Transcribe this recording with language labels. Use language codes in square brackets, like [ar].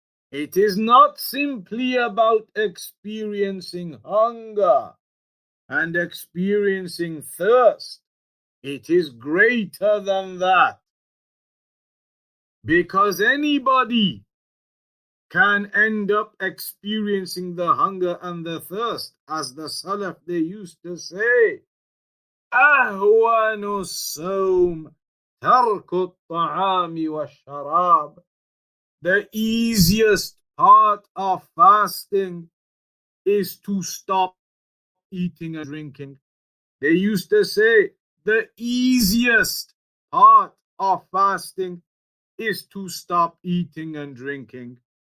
[en] It is not simply about experiencing hunger and experiencing thirst. It is greater than that. Because anybody can end up experiencing the hunger and the thirst, as the Salaf they used to say. [ar] أهون الصوم ترك الطعام والشراب. [en] The easiest part of fasting is to stop eating and drinking. They used to say the easiest part of fasting is to stop eating and drinking.